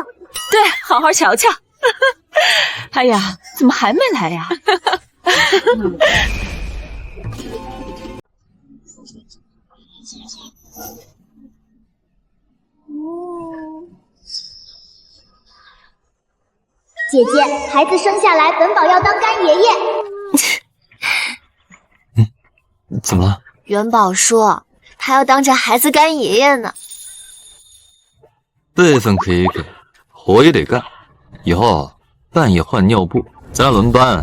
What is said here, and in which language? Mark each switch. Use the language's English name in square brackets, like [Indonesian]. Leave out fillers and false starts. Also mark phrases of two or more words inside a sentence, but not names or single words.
[Chinese] 對，好好瞧瞧。哎呀，怎麼還沒來呀？姐姐，孩子生下來，本寶要當乾爺爺。怎麼了？元寶說他要當着孩子乾爺爺呢。輩分可以給，活也得幹。以後半夜換尿布，咱倆輪班。